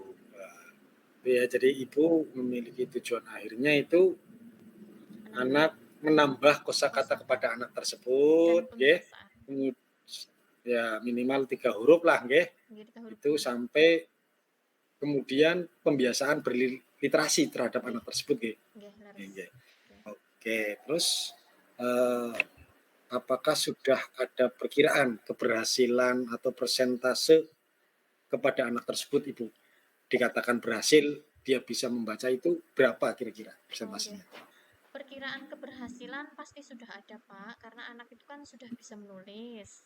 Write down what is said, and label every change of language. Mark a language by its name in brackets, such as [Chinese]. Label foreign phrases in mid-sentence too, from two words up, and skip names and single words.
[Indonesian] Wah, ya jadi Ibu memiliki tujuan akhirnya itu Menambah anak menambah kosakata kosakata kepada anak dan tersebut, nggih. pembiasaan. Ya minimal 3 huruf lah, nggih. Jadi kita huruf Itu dulu. sampai kemudian pembiasaan berliterasi terhadap Nggih, anak tersebut, nggih. nggih, Nggih, leres. nggih. Oke. Oke, terus eh, apakah sudah ada perkiraan keberhasilan atau persentase kepada anak tersebut, Ibu? Dikatakan berhasil, dia bisa membaca itu berapa kira-kira Oh, nggih. persentasenya? Perkiraan keberhasilan pasti sudah ada, Pak, karena anak itu kan sudah bisa menulis.